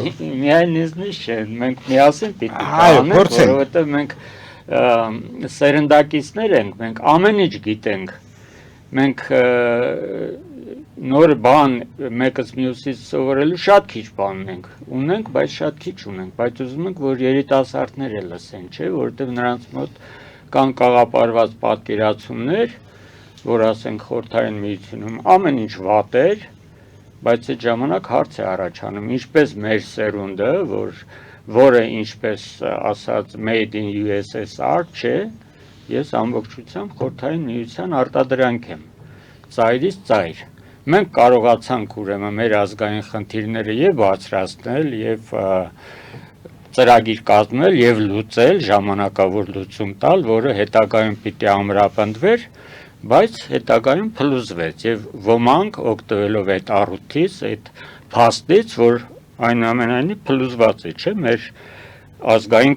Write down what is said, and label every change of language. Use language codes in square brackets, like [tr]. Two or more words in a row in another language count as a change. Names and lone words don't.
[hy] Միայն ինձնից չէ, մենք միասին պիտի անենք, որովհետև մենք սերնդակիցներ ենք, մենք ամեն ինչ գիտենք, մենք նոր բան մեկս մյուսից սովորելու շատ քիչ բան ունենք, բայց շատ քիչ ունենք, բայց ուզում ենք, որ երիտասարդները լսեն, չէ, որովհետև նրանց մոտ կան կաղապարված պատկերացումներ, որ ասենք խորհրդային միությունում ամեն ինչ վատ էր, բայց այդ ժամանակ հարց է առաջանում, ինչպես մեր սերունդը, որը ինչպես ասած [en] made in USSR [hy] չէ, ես ամբողջությամբ խորհրդային միության արտադրանք եմ, ծայրից ծայր։ Մենք կարողացանք ուրեմն մեր ազգային խնդիրները եւ բարձրացնել եւ ծրագիր կազմել եւ լուծել, ժամանակավոր լուծում տալ, որը հետագայում պիտի ամրապնդվեր, բայց հետագայում փլուզվեց եւ ոմանք օգտվելով այդ առիթից, այդ փաստից, որ այնուամենայնիվ փլուզված է, չէ՞, մեր ազգային